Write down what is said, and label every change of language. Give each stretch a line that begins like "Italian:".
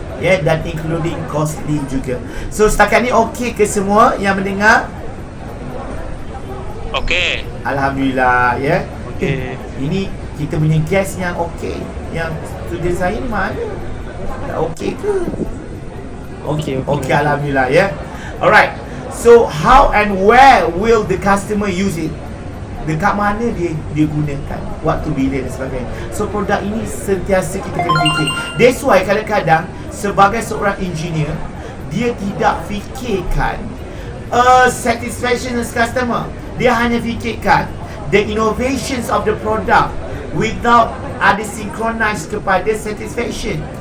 Malay: Dan
English: including costly
Malay: juga. So setakat ni okey ke semua yang mendengar? Okey. Alhamdulillah Okey. Ini kita punya guest yang okey. Yang student saya ni mana? Tak okey ke? Okey, alhamdulillah Alright.
English: So how and where will the customer use it?
Malay: Dekat mana dia gunakan, waktu bila dan sebagainya. So produk ini sentiasa kita kena fikir.
English: That's why
Malay: kadang-kadang sebagai seorang engineer, dia tidak fikirkan
English: satisfaction as customer.
Malay: Dia hanya fikirkan
English: the innovations of the product without
Malay: ada
English: synchronize
Malay: kepada
English: satisfaction.